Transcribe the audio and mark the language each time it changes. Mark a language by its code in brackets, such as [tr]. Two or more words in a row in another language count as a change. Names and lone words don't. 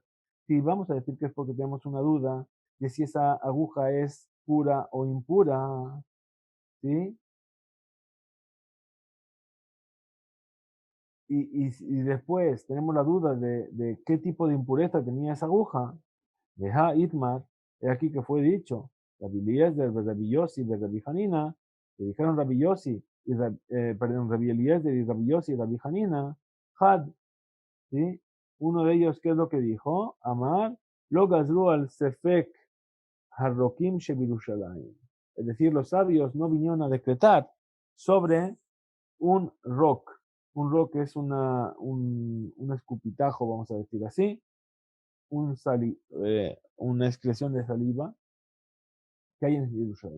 [es] Si vamos a decir que es porque tenemos una duda de si esa aguja es pura o impura, ¿sí? Y después tenemos la duda de qué tipo de impureza tenía esa aguja. [arc] והא איתמר, [es] he aquí que fue dicho, Rabbi Eliezer, Rabbi Yossi, Rabbi Hanina, que dijeron Rabbi Yossi, perdón, Rabbi Eliezer y Rabbi Yossi y Rabbi Hanina, Had, ¿sí? Uno de ellos, ¿qué es lo que dijo? Amar, [he] לא גזרו על ספק הרוקין שבירושלים. [es] Es decir, los sabios no vinieron a decretar sobre un rock. Un rock es un escupitajo, vamos a decir así, una excreción de saliva que hay en Jerusalén.